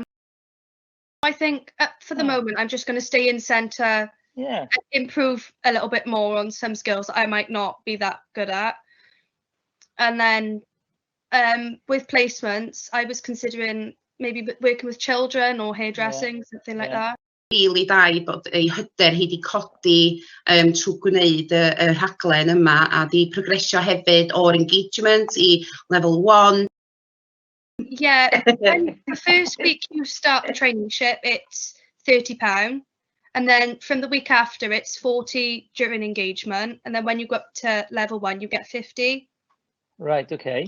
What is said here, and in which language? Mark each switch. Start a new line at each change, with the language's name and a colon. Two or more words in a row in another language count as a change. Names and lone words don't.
English: I think for the moment, I'm just going to stay in Centre, and improve a little bit more on some skills that I might not be that good at. And then with placements, I was considering maybe working with children or hairdressing, something like that.
Welsh: Rili da i bod ei hyder hi wedi codi trwy gwneud y rhaglen yma a di progresio hefyd o'r engagement i level 1.
English: Yeah, when the first week you start the traineeship, it's £30. And then from the week after, it's 40 during engagement. And then when you go up to level 1, you get 50. Right, okay.